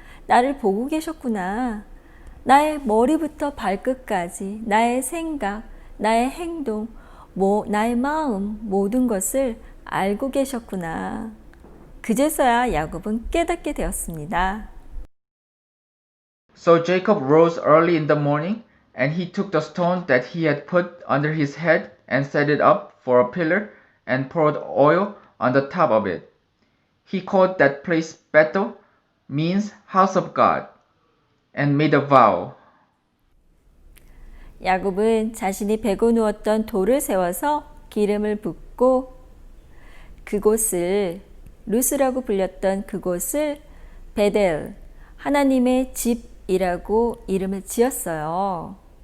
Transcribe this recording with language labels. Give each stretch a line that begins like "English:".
Korean: 나를 보고 계셨구나. 나의 머리부터 발끝까지 나의 생각, 나의 행동, 나의 마음 모든 것을 알고 계셨구나. 그제서야 야곱은 깨닫게 되었습니다.
English: So Jacob rose early in the morning, and he took the stone that he had put under his head and set it up for a pillar and poured oil on the top of it. He called that place Bethel, means house of God, and made a vow.
Korean: 야곱은 자신이 베고 누웠던 돌을 세워서 기름을 붓고 그곳을 루스라고 불렸던 그곳을 베델, 하나님의 집이라고 이름을 지었어요.